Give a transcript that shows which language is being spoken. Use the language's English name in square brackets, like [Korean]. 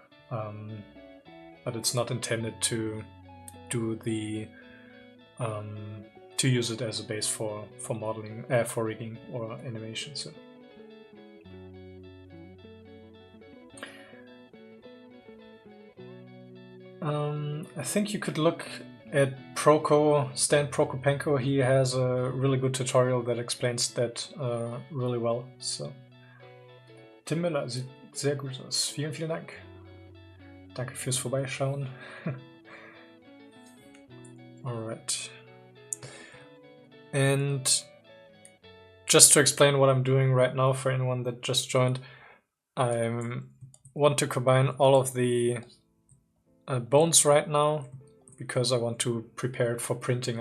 [English] But it's not intended to do the to use it as a base for modeling, for rigging or animation. So. I think you could look at Stan Prokopenko. He has a really good tutorial that explains that really well. [German] So, Tim Müller sieht sehr gut aus. Vielen, vielen Dank. Danke fürs Vorbeischauen. [English] Alright. And just to explain what I'm doing right now for anyone that just joined, I want to combine all of the bones right now because I want to prepare it for printing.